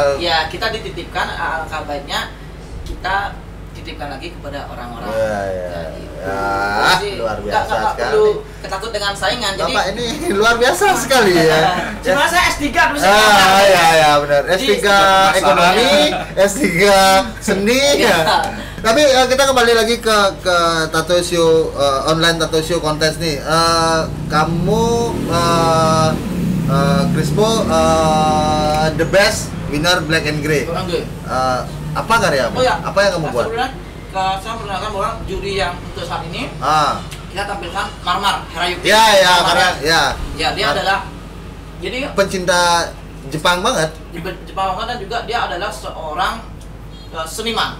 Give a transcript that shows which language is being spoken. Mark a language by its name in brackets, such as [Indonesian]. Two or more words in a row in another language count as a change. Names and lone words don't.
[Indonesian] Ya, kita dititipkan, alangkah baiknya kita titipkan lagi kepada orang-orang. Luar biasa sekali. perlu ketakut dengan saingan. Jadi Bapak ini luar biasa sekali ya. Cuma saya S3 terus. Ya benar. S3 ekonomi, S3 seni ya. Tapi kita kembali lagi ke [English] tattoo show, online tattoo show [Indonesian] kontes nih. Kamu Crispo [English] the best winner Black and Grey. [Indonesian] Apa karyamu? Apa yang kamu buat? Saya memperkenalkan bahwa juri yang untuk saat ini kita tampilkan Marmar Herayuki. Ya, dia adalah jadi pencinta Jepang banget. Jepang banget, dan juga dia adalah seorang seniman.